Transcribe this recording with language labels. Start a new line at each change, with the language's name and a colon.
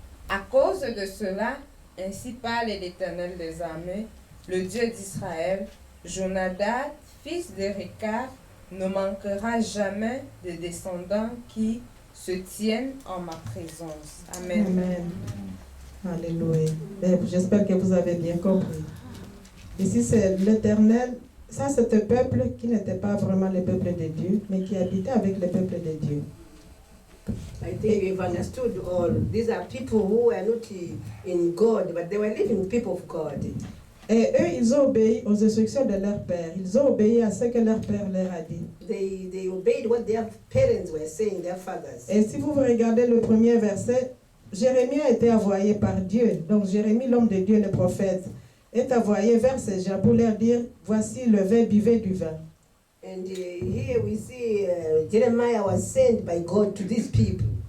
French: À cause de cela, ainsi parle l'Éternel des armées, le Dieu d'Israël, Jonadab, fils de Réchab, ne manquera jamais de descendants qui se tiennent en ma présence. Amen. Amen. Alléluia. J'espère que vous avez bien compris. Ici, c'est l'Éternel. Ça, c'est un peuple qui n'était pas vraiment le peuple de Dieu, mais qui habitait avec le peuple de Dieu.
English: I think we've understood all. These are people who were not in God, but they were living people of God.
French: Et eux, ils ont obéi aux instructions de leur père. Ils ont obéi à ce que leur père leur a dit.
English: They obeyed what their parents were saying, their fathers.
French: Et si vous regardez le premier verset, Jérémie a été envoyé par Dieu. Donc Jérémie, l'homme de Dieu, le prophète, est envoyé vers ces gens pour leur dire, voici le vin, buvez du vin.
English: And here we see Jeremiah was sent by God to these people.